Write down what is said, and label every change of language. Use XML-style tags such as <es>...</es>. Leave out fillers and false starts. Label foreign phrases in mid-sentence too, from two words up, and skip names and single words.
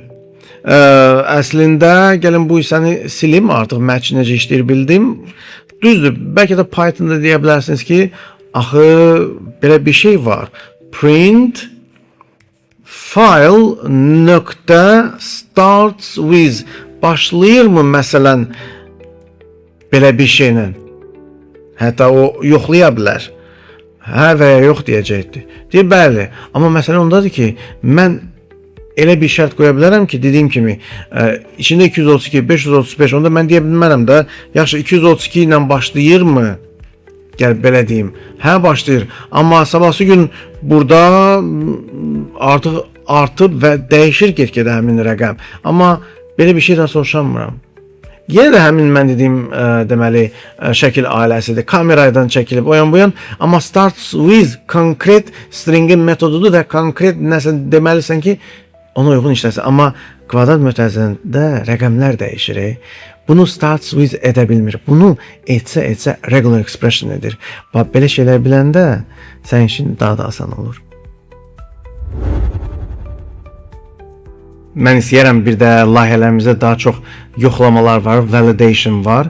<az>Əslində gəlin bu hissəni silim, artıq match necə işləyir bildim. Düzdür, bəlkə də Python'da deyə bilərsiniz ki, axı belə bir şey var.</az> <en>Print file nöqtə starts with.</en> <az>Başlayırmı məsələn belə bir şeylə? Hətta o yoxlaya bilər. Hə və ya yox deyəcəkdir. Deyir, bəli. Amma məsələ ondadır ki, mən elə bir şərt qoya bilərəm ki, dediyim kimi, içində 232, 535, onda mən deyə bilmərəm də, yaxşı 232 ilə başlayırmı? Gəl belə deyim. Hə, başlayır. Amma sabahsı gün burada artıq artıb və dəyişir get-gedə həmin rəqəm. Amma belə bir şey də soruşamıram. Yenə də həmin mən dediyim deməli şəkil ailəsidir. Kameradan çəkilib o yan bu yan. Amma</az> <en>starts with</en> <az>konkret stringin metodudur və konkret nəsə deməlisən ki, ona uyğun işləsin. Amma kvadrat mötərizəsində rəqəmlər dəyişir. Bunu</az> <en>starts with</en> <az>edə bilmir. Bunu etsə</az> <en>regular expression</en> <az>edir. Bax, belə şeylər biləndə sənin işin daha da asan olur. Mən istəyirəm bir də layihələrimizdə daha çox yoxlamalar var, validation var.</az>